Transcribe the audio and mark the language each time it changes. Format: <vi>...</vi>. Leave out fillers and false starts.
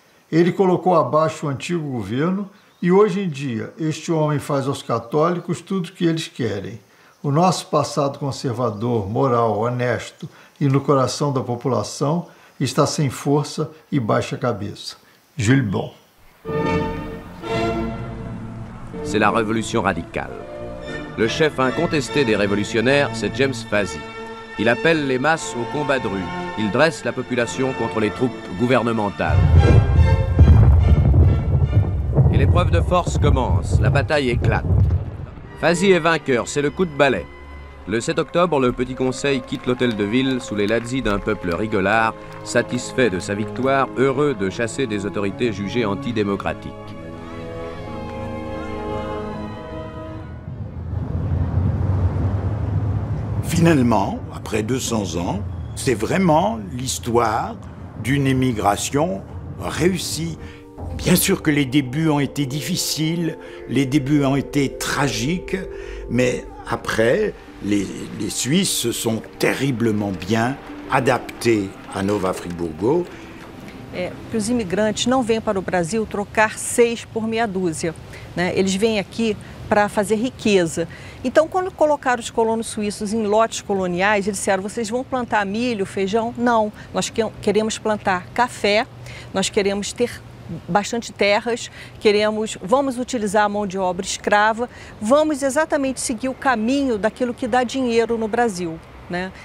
<pt>Ele colocou abaixo o antigo governo e, hoje em dia, este homem faz aos católicos tudo o que eles querem. O nosso passado conservador, moral, honesto e no coração da população está sem força e baixa cabeça. Jules Bon.</pt> <fr>C'est la révolution radicale. Le chef incontesté des révolutionnaires, c'est James Fazy. Il appelle les masses au combat de rue. Il dresse la population contre les troupes gouvernementales. Et l'épreuve de force commence, la bataille éclate. Fazy est vainqueur, c'est le coup de balai. Le 7 octobre, le Petit Conseil quitte l'hôtel de ville sous les lazzi d'un peuple rigolard, satisfait de sa victoire, heureux de chasser des autorités jugées antidémocratiques. Finalement, après 200 ans, c'est vraiment l'histoire d'une émigration réussie. Bien sûr que les débuts ont été difficiles, les débuts ont été tragiques, mais après, les Suisses se sont terriblement bien adaptés à Nova Friburgo.</fr> <pt>Que os imigrantes não vêm para o Brasil trocar 6 por meia dúzia, né? Eles vêm aqui para fazer riqueza. Então, quando colocaram os colonos suíços em lotes coloniais, eles disseram, vocês vão plantar milho, feijão? Não, nós queremos plantar café, nós queremos ter bastante terras, vamos utilizar a mão de obra escrava, vamos exatamente seguir o caminho daquilo que dá dinheiro no Brasil, né?</pt>